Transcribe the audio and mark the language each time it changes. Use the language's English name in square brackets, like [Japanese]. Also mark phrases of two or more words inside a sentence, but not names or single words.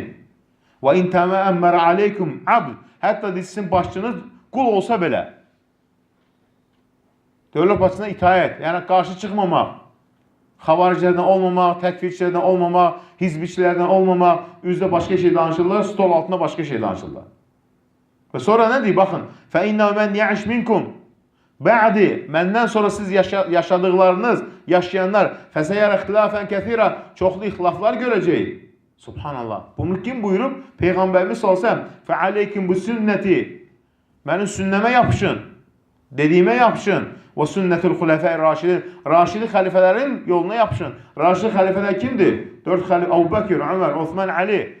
[Arabic] وَإِنْ تَأَمَّرَ عَلَيْكُمْ عَبْدٌ. [Azerbaijani] Hətta sizin başçınız qul olsa belə. Dövlət başçısına itaət. Yəni qarşı çıxmamaq. Xavaricilərdən olmamaq, təkfirçilərdən olmamaq, hizbiçilərdən olmamaq, üzdə başqa şey danışırlar, stol altında başqa şey danışırlar. Və sonra nə deyir? Baxın. [Arabic] فَاِنَّهُ مَنْ يَعِشْ مِنْكُمْ [Azerbaijani] Bə'di, məndən sonra siz yaşadıqlarınız, yaşayanlar [Arabic] فَسَيَرَ اِخْتِلَافًا كَثِيرًا [Azerbaijani] Çoxlu ixtilaflar görəcək. Subhanallah. Bunu kim buyurub? Peyğəmbərimiz salsam فَعَلَيْكِمْ bu sünnəti Mənim sünnəmə yapışın, dediyimə yapışın. [Arabic] وَسُنَّةِ الْخُلَفَاءِ الرَّاشِدِينَ. [Azerbaijani] Raşidi xəlifələrin yoluna yapışın. Raşidi xəlifələr kimdir? 4 xəlifə, Əbu Bəkir, Ömər, Osman, Ali.